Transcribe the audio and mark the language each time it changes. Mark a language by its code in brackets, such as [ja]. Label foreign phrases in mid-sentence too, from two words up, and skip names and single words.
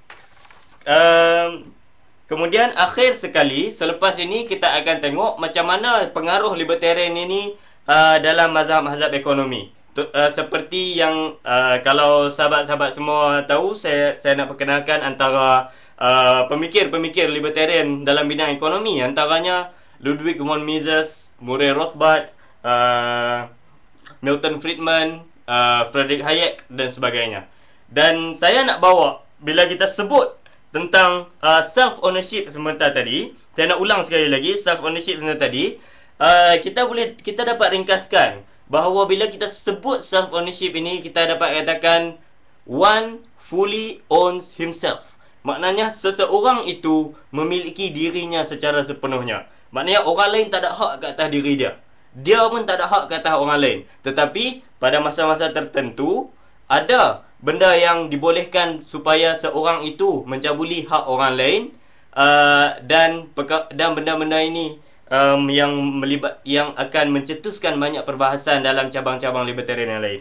[ms] Kemudian akhir sekali, selepas ini kita akan tengok macam mana pengaruh libertarian ini dalam mazhab-mazhab ekonomi. Seperti yang kalau sahabat-sahabat semua tahu, saya nak perkenalkan antara pemikir-pemikir libertarian dalam bidang ekonomi. Antaranya Ludwig von Mises, Murray Rothbard, Milton Friedman, Friedrich Hayek dan sebagainya. Dan saya nak bawa, bila kita sebut tentang [en] self ownership [ms] sebentar tadi, saya nak ulang sekali lagi [en] self ownership [ms] sebentar tadi, kita dapat ringkaskan bahawa bila kita sebut [en] self ownership [ms] ini, kita dapat katakan [en] one fully owns himself. [ms] Maknanya seseorang itu memiliki dirinya secara sepenuhnya. Maknanya orang lain tak ada hak ke atas diri dia. Dia pun tak ada hak ke atas orang lain. Tetapi pada masa-masa tertentu, ada benda yang dibolehkan supaya seorang itu mencabuli hak orang lain, dan benda-benda ini yang akan mencetuskan banyak perbahasan dalam cabang-cabang libertarian yang lain.